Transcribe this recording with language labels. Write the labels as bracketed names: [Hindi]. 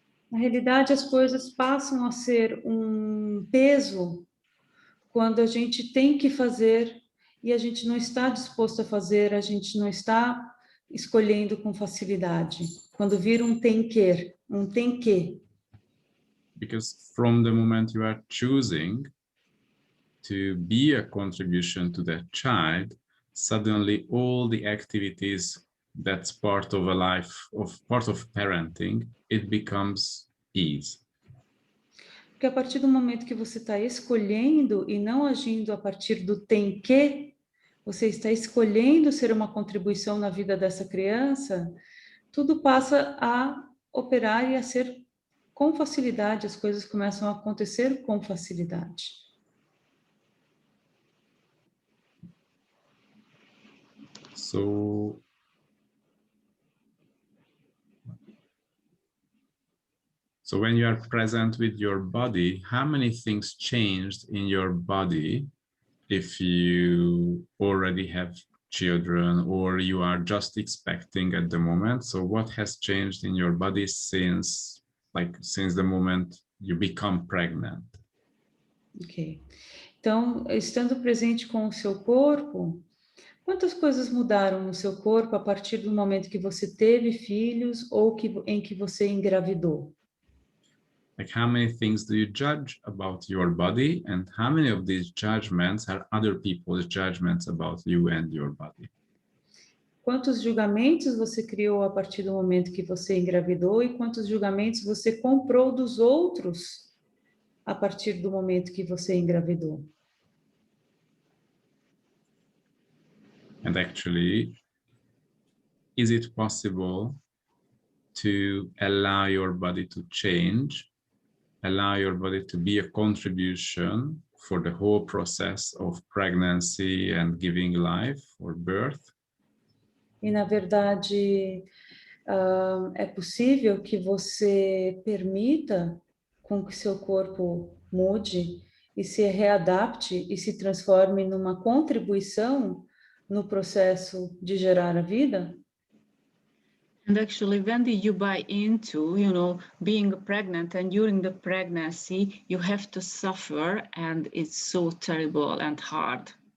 [Portuguese] Na realidade, as coisas passam a ser um peso quando a gente tem que fazer e a gente não está disposto a fazer, a gente não está escolhendo com facilidade. Quando vira um tem que. [English] Because from the moment you are choosing to be a contribution to that child, suddenly all the activities that's part of a life, part of parenting, it becomes ease. [Portuguese] Porque a partir do momento que você está escolhendo e não agindo a partir do tem que, você está escolhendo ser uma contribuição na vida dessa criança, tudo passa a operar e a ser com facilidade, as coisas começam a acontecer com facilidade. [English] So when you are present with your body, how many things changed in your body if you already have children or you are just expecting at the moment? So what has changed in your body since the moment you become pregnant? Ok. [Portuguese] Então, estando presente com o seu corpo, quantas coisas mudaram no seu corpo a partir do momento que você teve filhos ou em que você engravidou? [English] Like, how many things do you judge about your body, and how many of these judgments are other people's judgments about you and your body? [Portuguese] Quantos julgamentos você criou a partir do momento que você engravidou e quantos julgamentos você comprou dos outros a partir do momento que você engravidou? [English] And actually, is it possible to allow your body to change, allow your body to be a contribution for the whole process of pregnancy and giving life or birth? [Portuguese] E, na verdade, é possível que você permita com que seu corpo mude e se readapte e se transforme numa contribuição no processo de gerar a vida? [English] And actually, when did you buy into, being pregnant, and during the pregnancy, you have to suffer, and it's so terrible and hard.